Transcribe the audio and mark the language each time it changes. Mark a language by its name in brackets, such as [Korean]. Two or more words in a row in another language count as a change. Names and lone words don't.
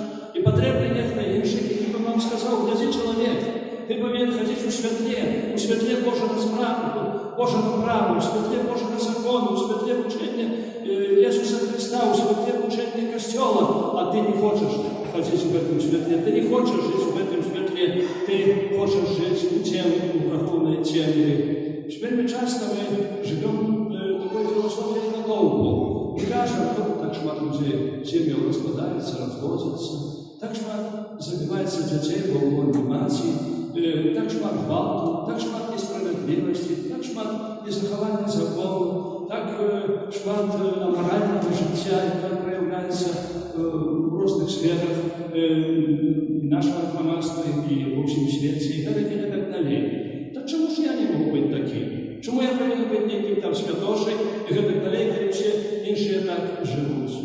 [Ukrainian] І потрібно ніхто інших, який би вам сказав, гляди чоловік, ти повинен ходити у світлі Божого права, у світлі Божого закону, у світлі учення Ісуса Христа, у світлі учення Костьола, а ти не хочеш ходити в цьому світлі, ти не хочеш жити в цьому світлі, ти хочеш жити у темі, у греховній темі. Вельми часто ми живемо такою філософією надовго. І кажемо, так шмат людей сім'ї розкладаються, розводяться, так шмат забивається дітей в реанімації, так шмат гвалту, так шмат несправедливості, так шмат незаховання закону, так шмат аморального життя, яке проявляється в різних сферах нашого громадства і [Russian] в общем [Ukrainian] світі, і так далі. Так чому ж я не можу бути таким? Чому я повинен бути неким там святошей, і так далі, коли всі інші так живуть?